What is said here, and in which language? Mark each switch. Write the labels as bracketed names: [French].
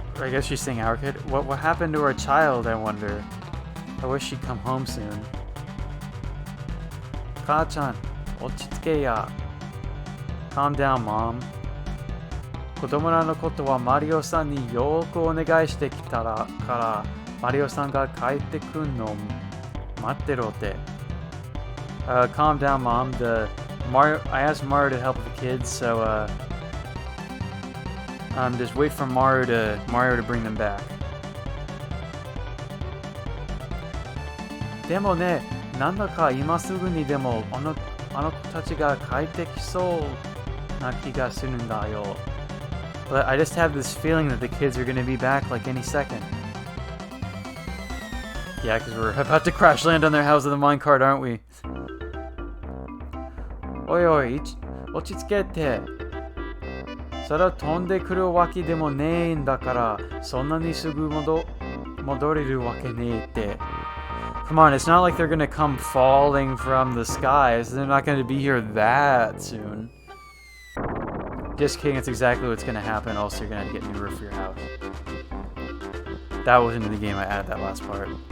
[English] I guess she's saying our kid. What happened to our child, I wonder? I wish she'd come home soon. [Japanese] 母ちゃん、落ち着けや [English] Calm down, Mom. [Japanese] 子供らのことはマリオさんによくお願いしてきたからマリオさんが帰ってくんの待ってろって [English] Calm down, Mom. I asked Mario to help with the kids, so just wait for Mario to bring them back. [Japanese] でもね、なんだか今すぐにでもあの子たちが帰ってきそうな気がするんだよ。 [English] But I just have this feeling that the kids are going to be back like any second. Yeah, because we're about to crash land on their house with a minecart, aren't we? [Japanese] おいおい、落ち着けて。それは飛んでくるわけでもねえんだから、そんなにすぐ戻れるわけねえって。 [English] Come on, it's not like they're gonna come falling from the skies. They're not gonna be here that soon. Just kidding, it's exactly what's gonna happen. Also, you're gonna have to get a new roof for your house. That wasn't in the game, I added that last part.